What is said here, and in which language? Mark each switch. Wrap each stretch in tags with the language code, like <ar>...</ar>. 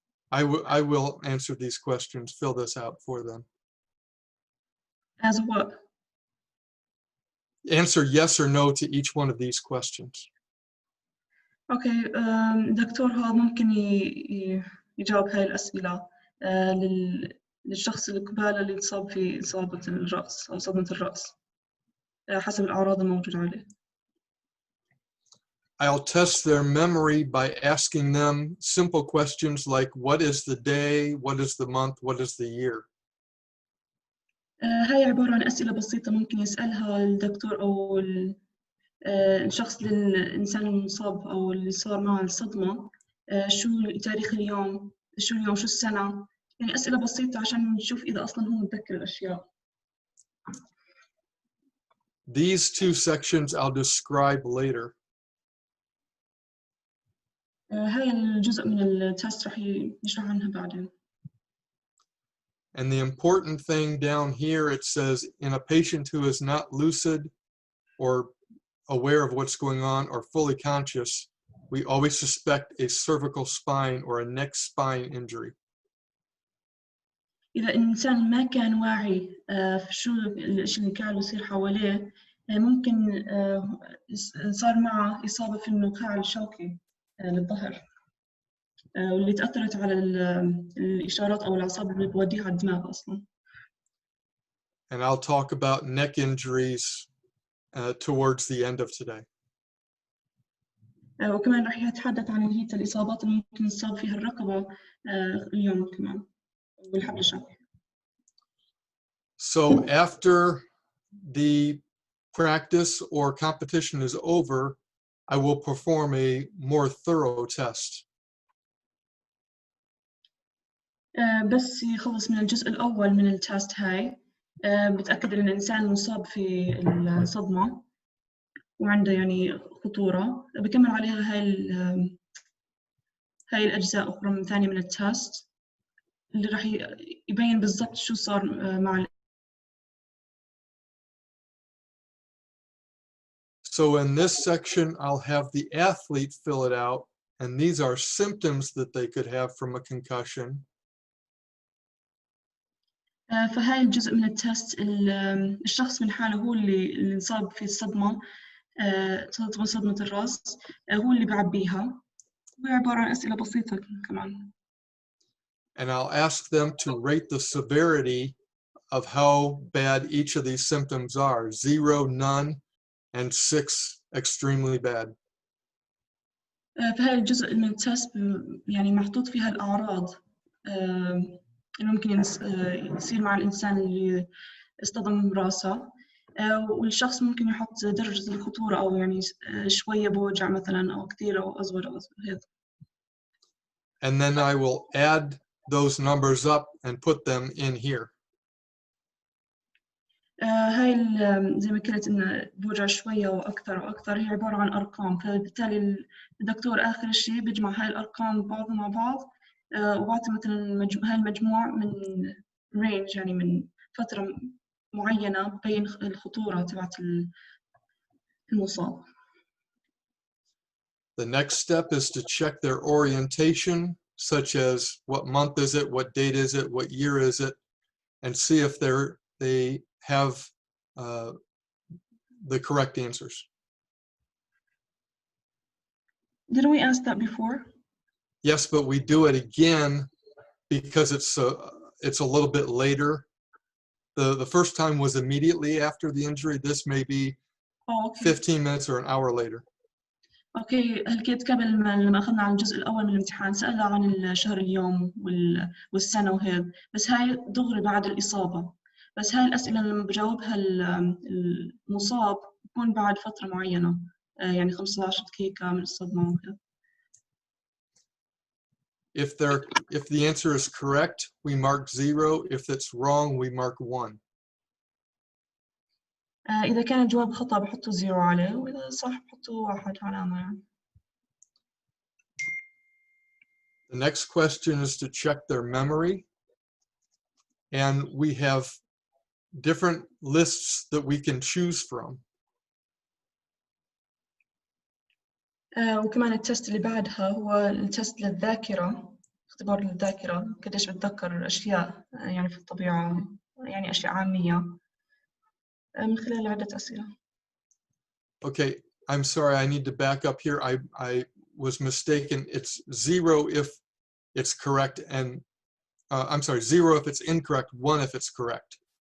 <en>I will answer these questions. Fill this out for them. As what? Answer yes or no to each one of these questions. Okay.</en> <ar>الدكتور هذا ممكن يجاوب هاي الأسئلة للشخص اللي قباله اللي يصاب في إصابة الرأس أو صدمة الرأس حسب الأعراض الموجودة عليه.</ar> <en>I'll test their memory by asking them simple questions like what is the day, what is the month, what is the year.</en> <ar>هاي عبارة عن أسئلة بسيطة ممكن يسألها الدكتور أو الشخص للإنسان المصاب أو اللي صار معه الصدمة، شو تاريخ اليوم، شو اليوم، شو السنة، يعني أسئلة بسيطة عشان نشوف إذا أصلاً هو متذكر الأشياء.</ar> <en>These two sections I'll describe later.</en> <ar>هاي الجزء من التست رح يشرح عنها بعدين.</ar> <en>And the important thing down here, it says in a patient who is not lucid or aware of what's going on or fully conscious, we always suspect a cervical spine or a neck spine injury.</en> <ar>إذا الإنسان ما كان واعي في شو الشيء اللي قاعد يصير حواليه، ممكن صار معه إصابة في النخاع الشوكي للظهر، واللي تأثرت على الإشارات أو الأعصاب اللي بوديها على الدماغ أصلاً.</ar> <en>And I'll talk about neck injuries towards the end of today.</en> <ar>وكمان رح يتحدث عن هي الإصابات اللي ممكن يصاب فيها الرقبة اليوم كمان والحبل الشوكي.</ar> <en>So after the practice or competition is over, I will perform a more thorough test.</en> <ar>بس يخلص من الجزء الأول من التست هاي، بتأكد إن الإنسان مصاب في الصدمة وعنده يعني خطورة، بكمل عليها هاي الأجزاء أخرى من ثانية من التست اللي راح يبين بالضبط شو صار مع.</ar> <en>So in this section, I'll have the athlete fill it out, and these are symptoms that they could have from a concussion.</en> <ar>فهاي الجزء من التست الشخص من حاله هو اللي انصاب في الصدمة، صدمة الرأس، هو اللي بعبيها، وهي عبارة عن أسئلة بسيطة كمان.</ar> <en>and I'll ask them to rate the severity of how bad each of these symptoms are. 0, none, and 6, extremely bad.</en> <ar>في هاي الجزء من التست يعني محطوط فيها الأعراض اللي ممكن يصير مع الإنسان اللي اصطدم براسه، والشخص ممكن يحط درجة الخطورة أو يعني شوية بوجع مثلا أو كثير أو أصغر أو هذا.</ar> <en>And then I will add those numbers up and put them in here.</en> <ar>هاي زي ما قلت إن بوجع شوية وأكثر وأكثر هي عبارة عن أرقام، فبالتالي الدكتور آخر شيء بيجمع هاي الأرقام بعضها مع بعض وبعطي مثلا هاي المجموع من رينج يعني من فترة معينة بين الخطورة تبعت المصاب.</ar> <en>The next step is to check their orientation, such as what month is it, what date is it, what year is it, and see if they have the correct answers. Didn't we ask that before? Yes, but we do it again because it's a little bit later. The first time was immediately after the injury. This may be 15 minutes or an hour later.</en> <ar>اوكي حكيت قبل ما لما اخذنا عن الجزء الاول من الامتحان سالنا عن الشهر اليوم والسنه وهذا، بس هاي دغري بعد الاصابه، بس هاي الاسئله لما بجاوبها المصاب بكون بعد فتره معينه يعني 15 دقيقه من الصدمه وهذا.</ar> <en>If the answer is correct, we mark 0. If it's wrong, we mark 1.</en> <ar>إذا كان الجواب خطأ بحطوا 0 عليه، وإذا صح بحطوا 1 علامة يعني.</ar> <en>The next question is to check their memory. And we have different lists that we can choose from.</en> <ar>وكمان التست اللي بعدها هو التست للذاكرة، اختبار للذاكرة، قديش بتذكر أشياء يعني في الطبيعة، يعني أشياء عامية من خلال عدة أسئلة.</ar> <en>Okay, I'm sorry, I need to back up here. I was mistaken. It's 0 if it's correct, and I'm sorry, 0 if it's incorrect, 1 if it's correct.</en>